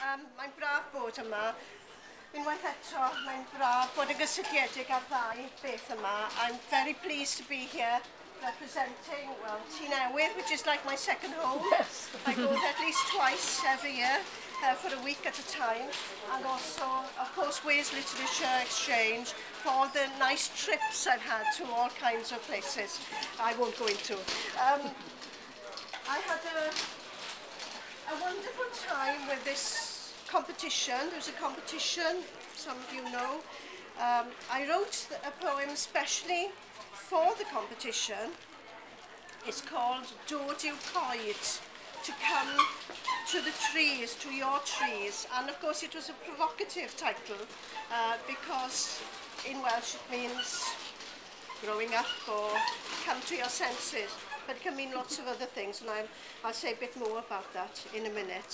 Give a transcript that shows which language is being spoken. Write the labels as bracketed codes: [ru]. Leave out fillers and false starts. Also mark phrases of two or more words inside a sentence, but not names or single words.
[cy] Mae'n braf bod yma. Unwaith eto, mae'n braf bod y gysylltiedig ar ddau beth yma. [en] I'm very pleased to be here representing, well, Newydd, which is like my second home. Yes. I go there at least twice every year for a week at a time. And also, of course, Wales Literature Exchange for all the nice trips I've had to all kinds of places I won't go into. I had a wonderful time with this competition. There was a competition, some of you know. I wrote a poem specially for the competition. It's called Dod i'w coed, to come to the trees, to your trees. And of course it was a provocative title because in Welsh it means growing up or come to your senses. But it can mean lots of other things, and I'll say a bit more about that in a minute.